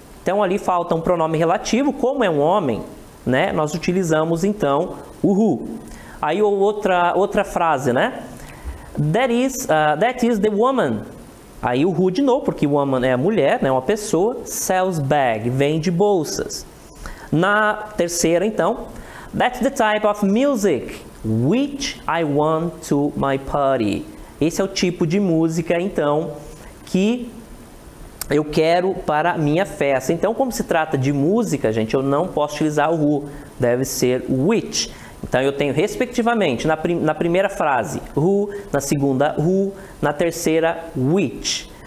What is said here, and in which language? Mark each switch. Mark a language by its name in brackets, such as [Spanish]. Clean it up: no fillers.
[Portuguese] Então ali falta um pronome relativo, como é um homem, né? Nós utilizamos então o who. Aí outra frase, né? [English] That is the woman. [Portuguese] Aí o who de novo, porque woman é a mulher, né? Uma pessoa. [English] Sells bag, [Portuguese] vende bolsas. Na terceira então, [English] that's the type of music which I want to my party. [Portuguese] Esse é o tipo de música, então, que eu quero para a minha festa. Então, como se trata de música, gente, eu não posso utilizar o who, deve ser which. Então, eu tenho, respectivamente, na primeira frase, who, na segunda, who, na terceira, which.